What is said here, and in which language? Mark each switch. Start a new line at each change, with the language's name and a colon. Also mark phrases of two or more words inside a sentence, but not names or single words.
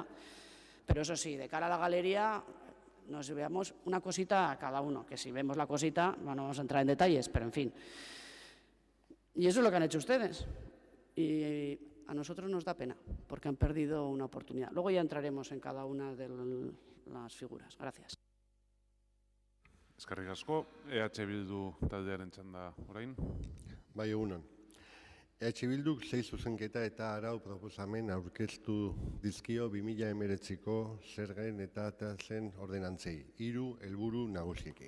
Spanish: Pero eso sí, de cara a la galería nos veamos una cosita a cada uno, que si vemos la cosita, bueno, vamos a entrar en detalles, pero en fin. Y eso es lo que han hecho ustedes. Y a nosotros nos da pena, porque han perdido una oportunidad. Luego ya entraremos en cada una de las figuras. Gracias.
Basque: Eskerrik asko, EH Bildu taldearen txanda orain. Bai, egunon. EH Bilduk 6 zuzenketa eta arau proposamen aurkeztu dizkio 2019ko zergen eta tasen ordenantzei, 3 helburu nagusiekin.